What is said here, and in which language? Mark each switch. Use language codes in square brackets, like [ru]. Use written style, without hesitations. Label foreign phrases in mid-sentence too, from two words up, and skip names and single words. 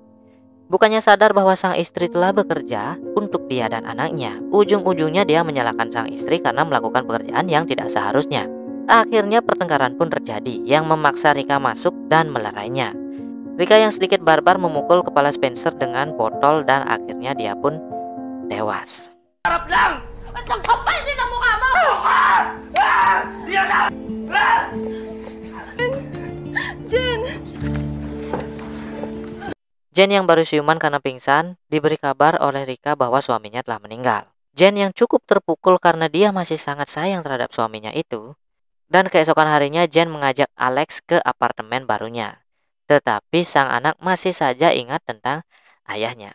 [id] Bukannya sadar bahwa sang istri telah bekerja untuk dia dan anaknya, ujung-ujungnya dia menyalahkan sang istri karena melakukan pekerjaan yang tidak seharusnya. Akhirnya pertengkaran pun terjadi yang memaksa Rika masuk dan melerainya. Rika yang sedikit barbar memukul kepala Spencer dengan botol dan akhirnya dia pun tewas. [tl] Harap lang! At ang kapal din ang mukha mo! Yan na! Jen! [id] Jen yang baru siuman karena pingsan diberi kabar oleh Rika bahwa suaminya telah meninggal. Jen yang cukup terpukul karena dia masih sangat sayang terhadap suaminya itu. Dan keesokan harinya Jen mengajak Alex ke apartemen barunya. Tetapi sang anak masih saja ingat tentang ayahnya.